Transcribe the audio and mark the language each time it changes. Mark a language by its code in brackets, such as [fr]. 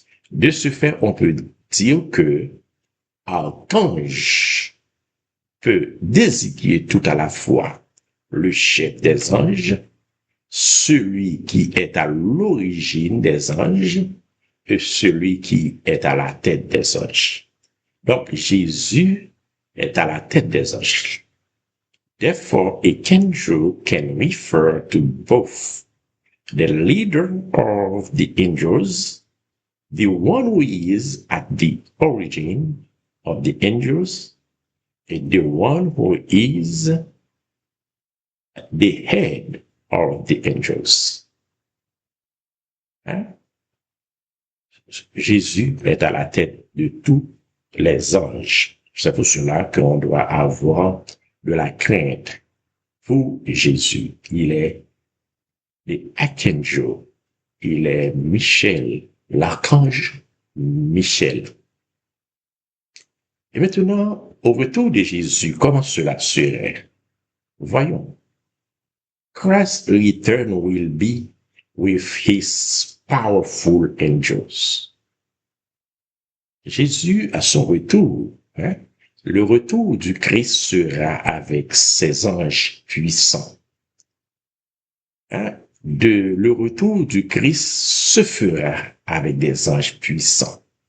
[fr] De ce fait, on peut dire que archange peut désigner tout à la fois le chef des anges, celui qui est à l'origine des anges et celui qui est à la tête des anges. Donc, Jésus est à la tête des anges. [en] Therefore, a angel can refer to both the leader of the angels, the one who is at the origin of the angels, and the one who is the head of the angels. [fr] Jésus est à la tête de tous les anges. C'est pour cela qu'on doit avoir de la crainte pour Jésus. Il est l'archangel, il est Michel, l'archange Michel. Et maintenant, au retour de Jésus, comment cela serait? Voyons. [en] Christ's return will be with his powerful angels. [fr] Jésus, à son retour, le retour du Christ sera avec ses anges puissants. Le retour du Christ se fera avec des anges puissants.